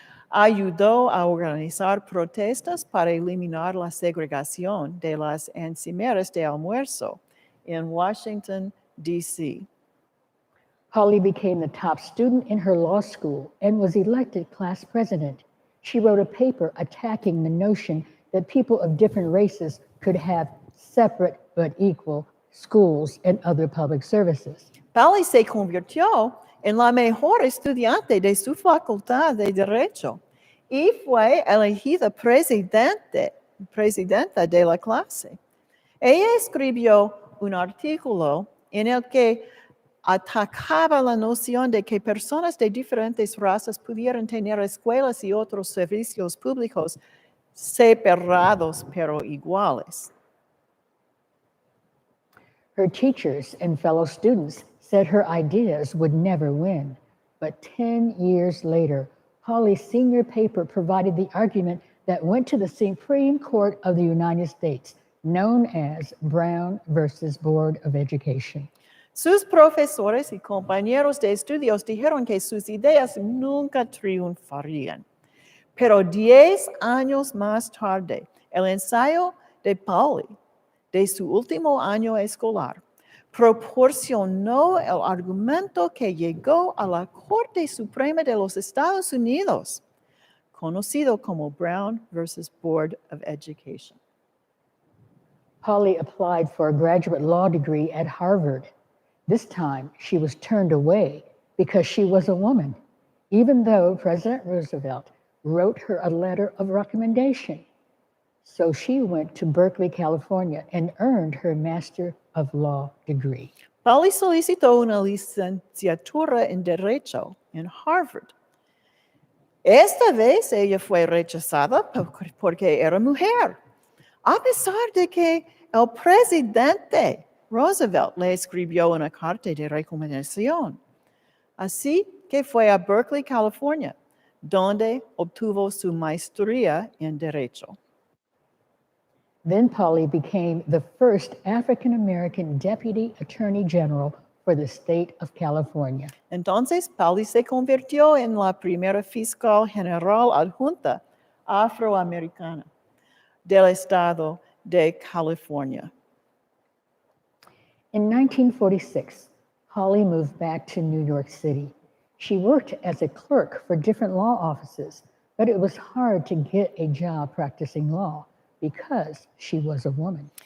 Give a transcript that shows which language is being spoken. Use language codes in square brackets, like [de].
[es] Ayudó a organizar protestas para eliminar la segregación de las encimeras de almuerzo en Washington, D.C. [en] Pauli became the top student in her law school and was elected class president. She wrote a paper attacking the notion that people of different races could have separate but equal schools and other public services. [es] Pauli se convirtió en la mejor estudiante de su facultad de Derecho y fue elegida presidenta de la clase. Ella escribió un artículo en el que atacaba la noción de que personas de diferentes razas pudieran tener escuelas y otros servicios públicos separados pero iguales. [en] Her teachers and fellow students said her ideas would never win. But 10 years later, Pauli's senior paper provided the argument that went to the Supreme Court of the United States, known as Brown versus Board of Education. [es] Sus profesores y compañeros de estudios dijeron que sus ideas nunca triunfarían. Pero 10 años más tarde, el ensayo de Pauli de su último año escolar proporcionó el argumento que llegó a la Corte Suprema de los Estados Unidos, conocido como Brown versus Board of Education. [en] Pauli applied for a graduate law degree at Harvard. This time, she was turned away because she was a woman, even though President Roosevelt wrote her a letter of recommendation. So she went to Berkeley, California, and earned her Master of Law degree. [es] Pauli solicitó una licenciatura en Derecho en Harvard. Esta vez ella fue rechazada porque era mujer, a pesar de que el presidente Roosevelt le escribió una carta de recomendación. Así que fue a Berkeley, California, donde obtuvo su maestría en Derecho. [en] Then Pauli became the first African-American Deputy Attorney General for the state of California. [es] Entonces, Pauli se convirtió en la primera fiscal general adjunta afroamericana del estado de California. [en] In 1946, Pauli moved back to New York City. She worked as a clerk for different law offices, but it was hard to get a job practicing law because she was a woman.